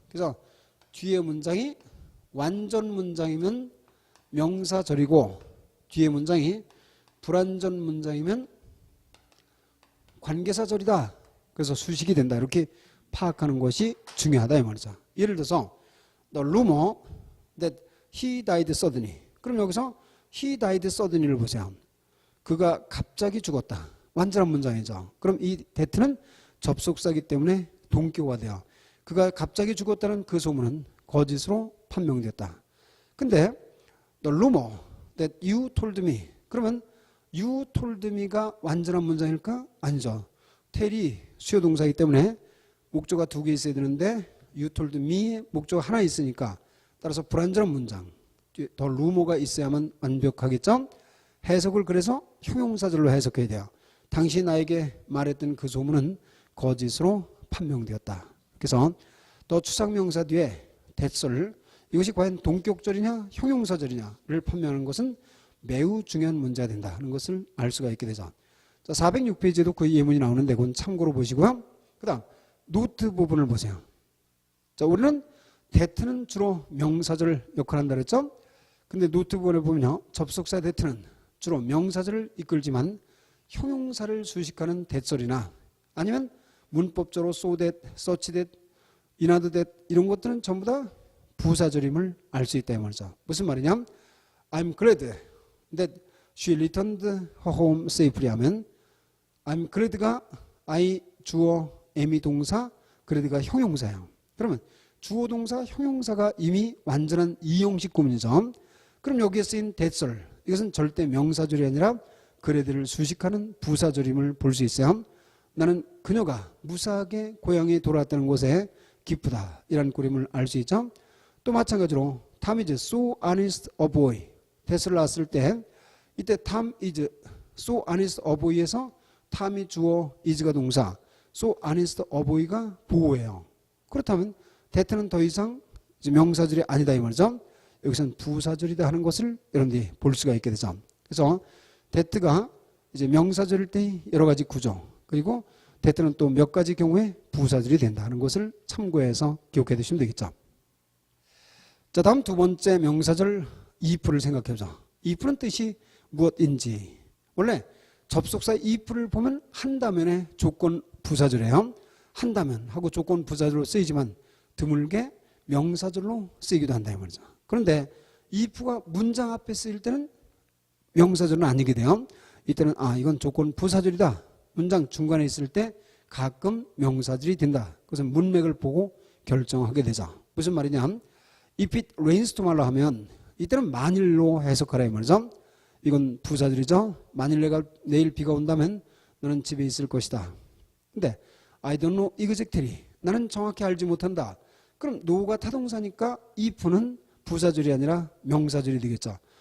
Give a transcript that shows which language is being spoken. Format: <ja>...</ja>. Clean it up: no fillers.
<ko>그래서 뒤에 문장이 완전 문장이면 명사절이고 뒤에 문장이 불완전 문장이면 관계사절이다. 그래서 수식이 된다. 이렇게 파악하는 것이 중요하다 이 말이죠. 예를 들어서</ko> <en>the rumor that he died suddenly.</en> <ko>그럼 여기서</ko> <en>he died suddenly</en> <ko>를 보세요. 그가 갑자기 죽었다. 완전한 문장이죠. 그럼 이 that는 접속사이기 때문에 동격어가 돼요. 그가 갑자기 죽었다는 그 소문은 거짓으로 판명됐다.</ko> <en>근데 the rumor that you told me.</en> <ko>그러면</ko> <en>you told me</en> <ko>가 완전한 문장일까? 아니죠. tell이 수요동사이기 때문에 목조가 두 개 있어야 되는데</ko> <en>you told me</en> <ko>의 목조가 하나 있으니까 따라서 불완전한 문장. 더 루머가 있어야만 완벽하겠죠? 해석을 그래서 형용사절로 해석해야 돼요. 당신이 나에게 말했던 그 소문은 거짓으로 판명되었다. 그래서 더 추상명사 뒤에 that을 이것이 과연 동격절이냐 형용사절이냐를 판명하는 것은 매우 중요한 문제가 된다는 것을 알 수가 있게 되죠. 자, 406페이지에도 그 예문이 나오는데 그건 참고로 보시고요. 그 다음 노트 부분을 보세요. 자, 우리는 that는 주로 명사절 역할을 한다 그랬죠. 근데 노트 부분을 보면요. 접속사 that는 주로 명사절을 이끌지만 형용사를 수식하는 that설이나 아니면 문법적으로 so that, such that, in order that 이런 것들은 전부 다 부사절임을 알 수 있다 이 말이죠. 무슨 말이냐?</ko> <en>I'm glad that she returned her home safely 하면 I'm glad가 I</en> <ko>주어</ko> <en>am이</en> <ko>동사</ko> <en>glad가</en> <ko>형용사예요. 그러면 주어 동사 형용사가 이미 완전한 이형식 구문이죠. 그럼 여기에 쓰인 that설 이것은 절대 명사절이 아니라 glad를 수식하는 부사절임을 볼 수 있어요. 나는 그녀가 무사하게 고향에 돌아왔다는 것에 기쁘다 이란 꼴임을 알 수 있죠.</ko> <en>또 마찬가지로 Tom is so honest a boy that을</en> <ko>나왔을 때 이때</ko> <en>Tom is so honest a boy에서 Tom이 주어 is가 동사 so honest a boy가 보호예요.</en> <ko>그렇다면 that는 더 이상 이제 명사절이 아니다 이 말이죠. 여기서는 부사절이다 하는 것을 여러분들이 볼 수가 있게 되죠. 그래서 that가 이제 명사절일 때 여러 가지 구조 그리고 that는 또 몇 가지 경우에 부사절이 된다는 것을 참고해서 기억해 두시면 되겠죠. 자, 다음 두 번째 명사절 if를 생각해보자. if는 뜻이 무엇인지. 원래 접속사 if를 보면 한다면의 조건 부사절이에요. 한다면 하고 조건 부사절로 쓰이지만 드물게 명사절로 쓰이기도 한다 이 말이죠. 그런데 if가 문장 앞에 쓰일 때는 명사절은 아니게 돼요. 이때는 이건 조건 부사절이다. 문장 중간에 있을 때 가끔 명사절이 된다. 그것은 문맥을 보고 결정하게 되죠. 무슨 말이냐?</ko> <en>If it rains tomorrow</en> <ko>하면 이때는 만일로 해석하라 이 말이죠. 이건 부사절이죠. 만일 내일 비가 온다면 너는 집에 있을 것이다.</ko> <en>근데 I don't know exactly.</en> <ko>나는 정확히 알지 못한다. 그럼 know가 타동사니까 if는 부사절이 아니라 명사절이 되겠죠.</ko>